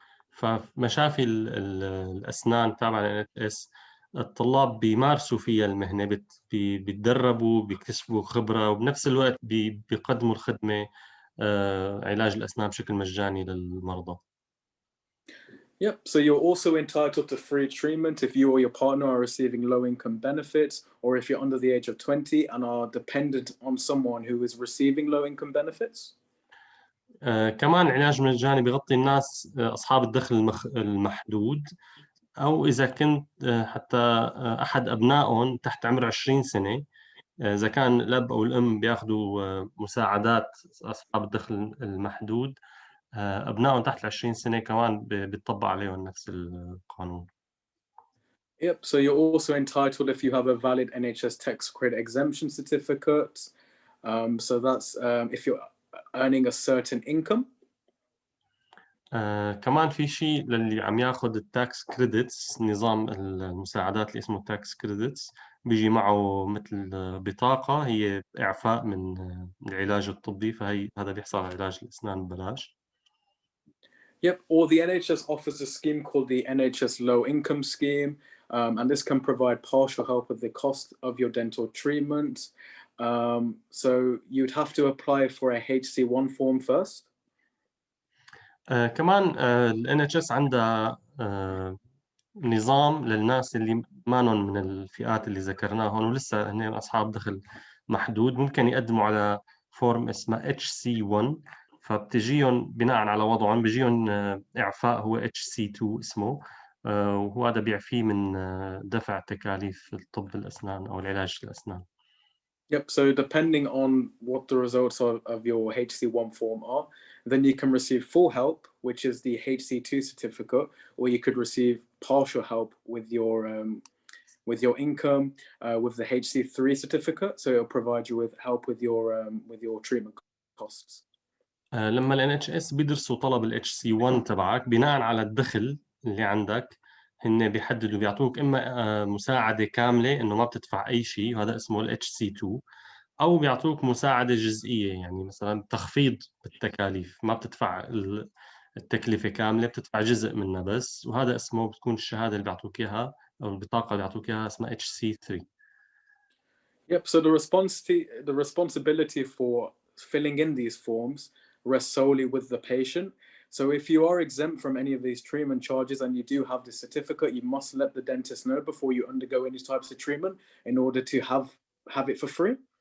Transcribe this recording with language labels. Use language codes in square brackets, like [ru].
[ar] فمشافي الأسنان تابعة NHS الطلاب بيمارسوا فيها المهنة، بيتدربوا، بيكتسبوا خبرة، وبنفس الوقت بيقدموا الخدمة علاج الأسنان بشكل مجاني للمرضى. [en] Yep, so you're also entitled to free treatment if you or your partner are receiving low-income benefits, or if you're under the age of 20 and are dependent on someone who is receiving low-income benefits. [ar] كمان علاج مجاني بيغطي الناس أصحاب الدخل المحدود، أو إذا كنت حتى أحد أبنائهم تحت عمر 20 سنة، إذا كان الأب أو الأم بياخدوا مساعدات أصحاب الدخل المحدود، أبنائهم تحت 20 سنة كمان بيطبق عليهم نفس القانون. [en] Yep, so you're also entitled if you have a valid NHS tax credit exemption certificate. So that's if you're earning a certain income. [ar] كمان في شيء للي عم ياخذ التاكس كريدتس، نظام المساعدات اللي اسمه تاكس كريدتس، بيجي معه مثل بطاقة هي إعفاء من العلاج الطبي، هذا بيحصل على علاج الأسنان ببلاش. [en] Yep, or the NHS offers a scheme called the NHS Low Income Scheme, and this can provide partial help with the cost of your dental treatment. So you'd have to apply for a HC1 form first. [ar] كمان ال NHS عندها نظام للناس اللي مانن من الفئات اللي ذكرناهم ولسه هن أصحاب دخل محدود، ممكن يقدموا على فورم اسمه HC1، فبتجيهم بناء على وضعهم بيجيهم إعفاء هو HC2 اسمه، وهذا بيعفيه من دفع تكاليف الطب الأسنان أو العلاج الأسنان. [en] Yep, so depending on what the results of your HC1 form are, then you can receive full help, which is the HC2 certificate, or you could receive partial help with your income with the HC3 certificate. So it'll provide you with help with your treatment costs. [ar] لما ال NHS بيدرسوا طلب ال HC1 تبعك بناء على الدخل اللي عندك، هن بيحددوا بيعطوك إما مساعدة كاملة إنه ما بتدفع أي شيء وهذا اسمه ال HC2، أو بيعطوك مساعدة جزئية، يعني مثلا تخفيض بالتكاليف، ما بتدفع التكلفة كاملة، بتدفع جزء منها بس، وهذا اسمه بتكون الشهادة اللي بيعطوك إياها أو البطاقة اللي بيعطوك إياها اسمها HC3. [en] Yep, so the responsibility for filling in these forms rests solely with the patient. So if you are exempt from any of these treatment charges and you do have the certificate, you must let the dentist know before you undergo any types of treatment in order to have it for free.